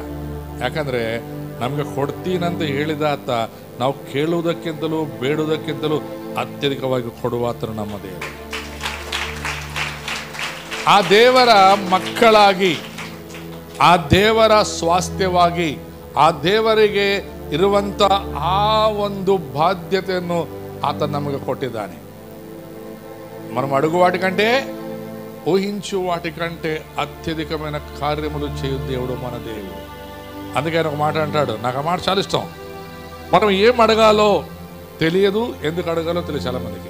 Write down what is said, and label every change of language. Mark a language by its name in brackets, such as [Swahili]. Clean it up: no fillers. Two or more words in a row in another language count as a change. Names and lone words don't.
[Kannada] ಯಾಕಂದರೆ ನಮಗೆ ಕೊಡ್ತೀನಂತ ಹೇಳಿದ ಆತ ನಾವು ಕೇಳುವುದಕ್ಕಿಂತಲೂ ಬೇಡುವುದಕ್ಕಿಂತಲೂ ಅತ್ಯಧಿಕವಾಗಿ ಕೊಡುವಾತನು ನಮ್ಮ ದೇವರು. ಆ ದೇವರ ಮಕ್ಕಳಾಗಿ, ಆ ದೇವರ ಸ್ವಾಸ್ಥ್ಯವಾಗಿ, ಆ ದೇವರಿಗೆ ಇರುವಂಥ ಆ ಒಂದು ಬಾಧ್ಯತೆಯನ್ನು ಆತ ನಮಗೆ ಕೊಟ್ಟಿದ್ದಾನೆ. [Telugu] మనం అడుగు వాటికంటే, ఊహించు వాటికంటే అత్యధికమైన కార్యములు చేయు దేవుడు మన దేవుడు. అందుకే ఆయన ఒక మాట అంటాడు, నాకు ఆ మాట చాలా ఇష్టం. మనం ఏం అడగాలో తెలియదు, ఎందుకు అడగాలో తెలియదు చాలా మందికి.